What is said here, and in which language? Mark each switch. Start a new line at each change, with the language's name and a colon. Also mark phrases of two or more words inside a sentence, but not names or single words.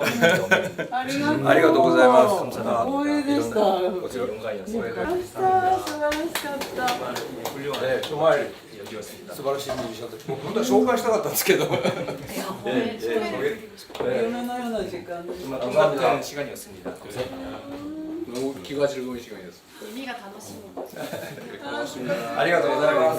Japanese: ありがとうございます。光栄でした。こちら素晴らしかった。 정말素晴らしいミュージシャンたち。僕本当は紹介したかったんですけど。夢のような時間で。
Korean: 감사합니다. 시간이었습니다. 너무 귀가 즐거운 시간이었어요.
Japanese: 耳が楽しみ。ありがとうございます。